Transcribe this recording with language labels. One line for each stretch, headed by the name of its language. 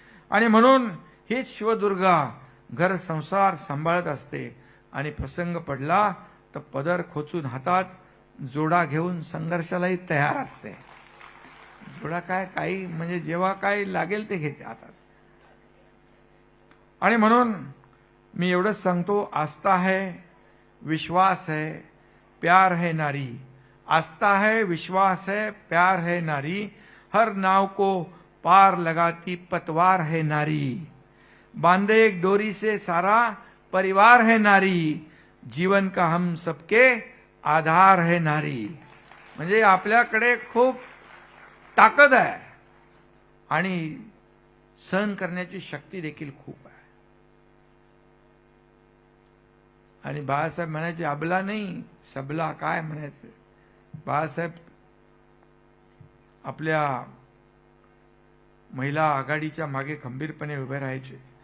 Marathi: आणि म्हणून हीच शिवदुर्गा घर संसार सांभाळत असते आणि प्रसंग पडला तर पदर खोचून हातात जोडा घेऊन संघर्षालाही तयार असते. जोडा काय, काही म्हणजे जेव्हा काय लागेल ते घेते हातात. आणि म्हणून मी एवढंच सांगतो,
Hindi: आस्था है, विश्वास है, प्यार है नारी. आस्था है, विश्वास है, प्यार है नारी. हर नाव को पार लगाती पतवार है नारी. बांधे एक डोरी से सारा परिवार है नारी. जीवन का हम सबके आधार है नारी.
Marathi: म्हणजे आपल्याकडे खूप ताकद आहे आणि सहन करण्याची शक्ती देखील खूप आहे. आणि बाळासाहेब म्हणायचे, अबला नाही सबला, काय म्हणायचं. बाळासाहेब आपल्या महिला आघाडीच्या मागे खंबीरपणे उभे राहायचे.